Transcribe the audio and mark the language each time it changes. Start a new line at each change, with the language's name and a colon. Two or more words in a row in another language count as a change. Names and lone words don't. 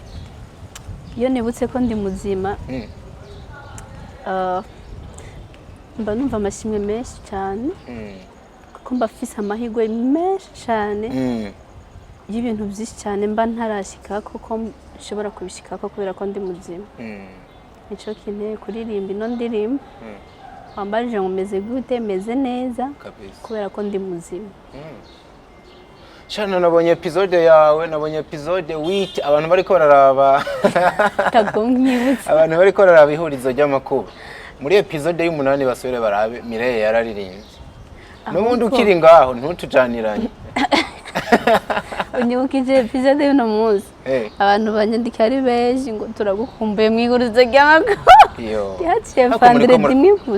Rundi: Iyo nibutse ko ndi muzima mba numva amashimwe menshi cyane kuko mba mfise amahirwe menshi cyane y'ibintu byinshi cyane mba ntarashika kuko nshobora kubishikako kubera ko ndi muzima. Nico kinteye kuririmba ino ndirimbo wambarije ngo meze gute meze neza kubera ko ndi muzima. Shana nabonye episode yawe nabonye episode 8 abantu bariko bararaba tagonkibutse abantu bariko bararaba ihurizo ry'amakuba muri episode y'umunani basore barabe Mireille yararirimbye n'ubundi ukiri ngaho ntutujaniranye. Unyibukije episode y'uno munsi abantu banyandika ari benshi ngo turagukumbuye mwihurizo ry'amakuba yaciye Vandredi mwigusa